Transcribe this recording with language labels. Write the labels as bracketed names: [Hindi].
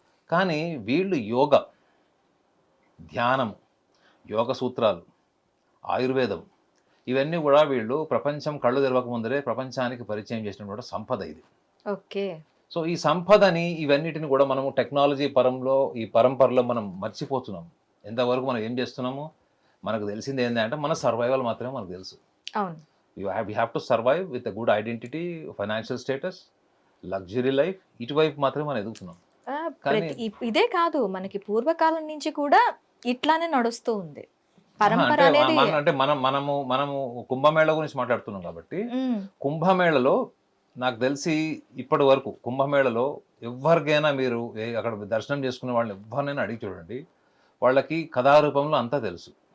[Telugu] కానీ వీళ్ళు యోగా, ధ్యానం, యోగ సూత్రాలు, ఆయుర్వేదం, ఇవన్నీ కూడా వీళ్ళు ప్రపంచం కళ్ళు తెరవక ముందరే ప్రపంచానికి పరిచయం చేసినటువంటి సంపద ఇది. ఓకే. సో ఈ సంపదని, ఇవన్నిటిని కూడా మనము టెక్నాలజీ పరంలో, ఈ పరంపరలో మనం మర్చిపోతున్నాం. ఎంతవరకు మనం ఏం చేస్తున్నాము, మనకు తెలిసింది ఏంటంటే మన సర్వైవల్ మాత్రమే మనకు తెలుసు. అవును. [English] we have to survive with a good identity, financial status, luxury life. [Telugu] ఇటువైపు మాత్రమే మనం ఎదుగుతున్నాం. ఇదే కాదు, మనకి పూర్వకాలం నుంచి కూడా ఇట్లానే నడుస్తూ ఉంది పరంపర అనేది. అంటే మనము కుంభమేళ గురించి మాట్లాడుతున్నాం కాబట్టి, కుంభమేళలో నాకు తెలిసి ఇప్పటి వరకు కుంభమేళలో ఎవరికైనా మీరు అక్కడ దర్శనం చేసుకునే వాళ్ళని ఎవరినైనా అడిగి చూడండి, వాళ్ళకి కథారూపంలో అంతా తెలుసు.